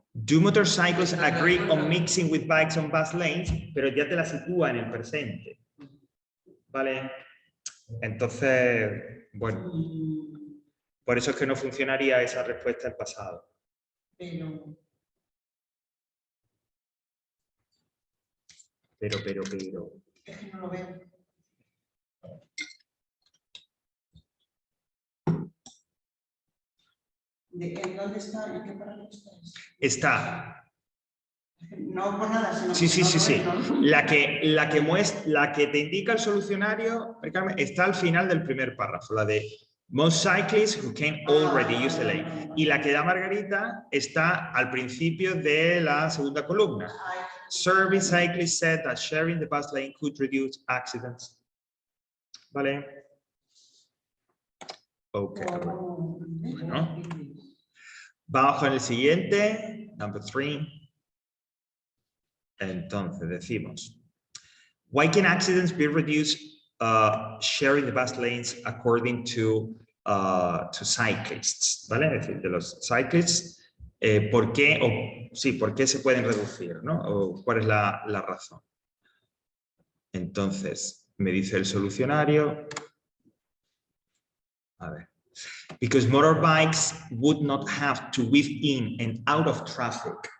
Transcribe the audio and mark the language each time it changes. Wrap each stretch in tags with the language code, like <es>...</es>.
<en>do motorcycles agree on mixing with bikes on bus lanes?</en> <es>Pero ya te la sitúa en el presente. ¿Vale? Entonces, bueno, por eso es que no funcionaría esa respuesta en pasado. Pero. Es que no lo veo. ¿En dónde está? ¿En qué parágrafo está? Está. No por nada, sino Sí. La que te indica el solucionario, Carmen, está al final del primer párrafo, la de</es> <en>most cyclists who can already use the lane.</en> <es>Y la que da Margarita está al principio de la segunda columna.</es> <en>Survey cyclists said that sharing the bus lane could reduce accidents.</en> <es>¿Vale? Ok. Bueno. Vamos con el siguiente, number 3. Entonces decimos,</es> <en>why can accidents be reduced sharing the bus lanes according to cyclists?</en> <es>¿Vale? Es decir, de los cyclists, ¿por qué se pueden reducir? ¿No? ¿O cuál es la razón? Entonces, me dice el solucionario, a ver,</es> <en>because motorbikes would not have to weave in and out of traffic.</en>